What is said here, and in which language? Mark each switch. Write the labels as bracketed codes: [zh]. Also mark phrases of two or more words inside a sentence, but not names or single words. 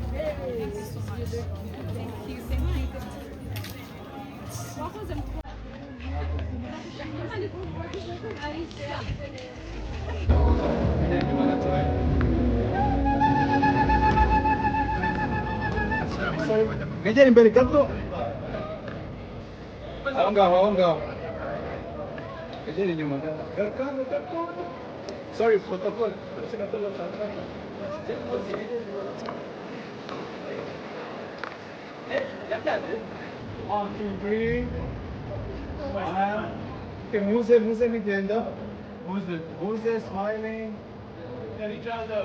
[en] Thank you, thank you. [rn] ngejera imbere gato aho ngaho ngejera inyuma gato [en] sorry protocol. One, two, three. Smile. Okay, Muse nigenda. Muse smiling. At each other.